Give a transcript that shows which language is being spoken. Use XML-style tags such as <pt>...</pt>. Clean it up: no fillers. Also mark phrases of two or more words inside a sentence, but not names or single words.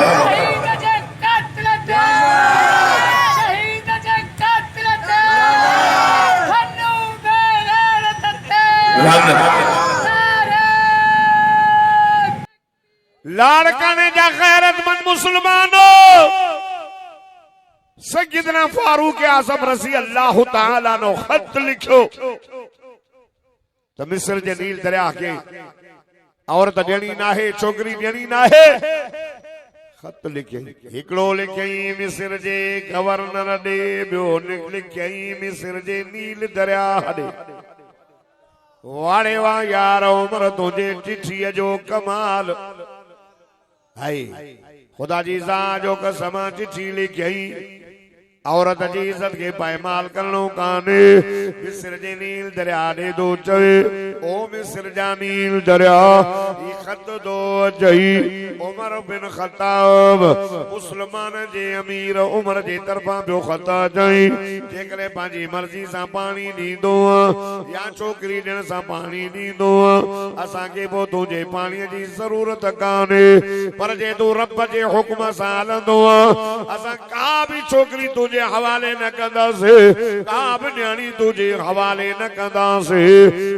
<sd>शहीद जे कातिल शहीद जे कातिल हन्नू बेगैरत लाड़काने जा गैरतमंद मुसलमानो सैयदना फारूक आज़म</sd> <ar>رضي الله تعالى</ar> <sd>नो खत लिखो तो मिस्र जे नील दरिया के औरत ॾियणी नाहे, छोकिरी ॾियणी नाहे। खत लिखियई, हिकिड़ो लिखियई मिस्र जे गवर्नर ॾे, ॿियो लिखियई मिस्र जे नील दरिया ॾे। वाड़े वाह यार उमर तुंहिंजे चिठीअ जो कमाल। हाय खुदा जी ज़ात जो कसम, चिठी लिखियई औरत जी इज्जत के पायमाल करणो काने। मिस्र जे नील दरिया ॾे दो चवे, ओ मिस्र जा नील दरिया, ई खत दो चई उमर बिन ख़त्ताब मुस्लमान जे अमीर उमर जे तरफ़ां ॿियो ख़त चई, जेकॾहिं पंहिंजी मर्ज़ी सां पाणी ॾींदो या छोकिरी ॾियण सां पाणी ॾींदो, असांखे पोइ तुंहिंजे पाणीअ जी ज़रूरत कान्हे, पर जे तूं रब जे हुक्म सां हलंदो असां का बि छोकिरी तुंहिंजे हवाले न कंदासीं, का बि न्याणी तुंहिंजे हवाले न कंदासीं।</sd>